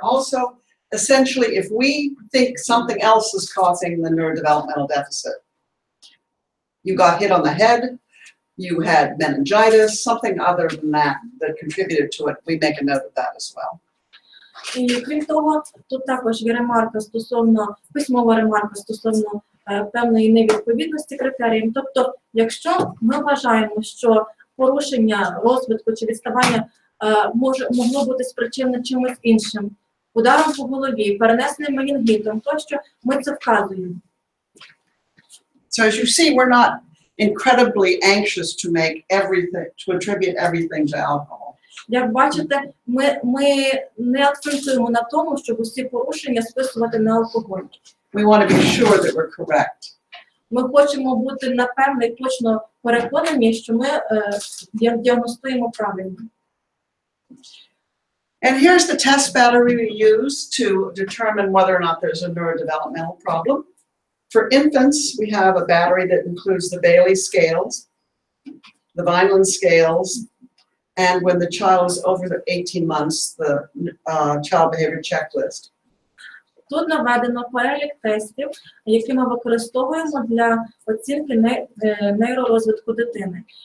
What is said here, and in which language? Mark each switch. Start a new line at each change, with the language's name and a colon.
English: Also, essentially, if we think something else is causing the neurodevelopmental deficit, you got hit on the head, you had meningitis, something other than that contributed to it, we make a note of that as well.
Ukrainian: І крім того, тут також є письмова ремарка стосовно певної невідповідності критеріям. Тобто, якщо ми вважаємо, що порушення розвитку чи відставання могло бути спричинене чимось іншим, ударом по голові, перенесеним менінгітом, тощо ми це вказуємо.
English: So as you see, we're not incredibly anxious to make everything, to attribute everything to alcohol.
Ukrainian: Як бачите, ми не акцентуємо на тому, щоб усі порушення списувати на алкоголь.
English: We want to be sure that we're correct.
Ukrainian: Ми хочемо бути напевно і точно переконані, що ми діагностуємо правильно.
English: And here's the test battery we use to determine whether or not there's a neurodevelopmental problem. For infants, we have a battery that includes the Bailey scales, the Vineland scales, and when the child is over the 18 months, the child behavior checklist.
Ukrainian: Тут наведено перелік тестів, які ми використовуємо для оцінки нейророзвитку дитини.